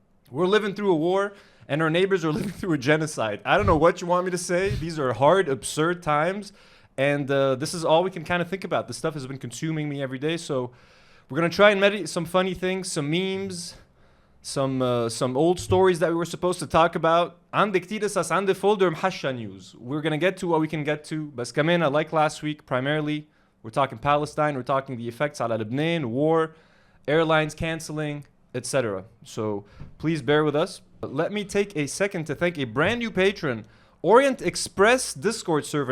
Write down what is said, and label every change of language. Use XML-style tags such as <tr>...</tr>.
<en>We're living through a war, and our neighbors are living through a genocide. I don't know what you want me to say. These are hard, absurd times. And this is all we can kind of think about. This stuff has been consuming me every day. So we're going to try and meditate some funny things, some memes, some old stories that we were supposed to talk about.</en> <ar>عندي كتير قصص عندي folder محشة news.</ar> <en>We're going to get to what we can get to. بس كمان, like last week, primarily, we're talking Palestine. We're talking the effects على Lebanon, war, airlines canceling, etc. So please bear with us. Let me take a second to thank a brand new patron, Orient Express Discord server.</en>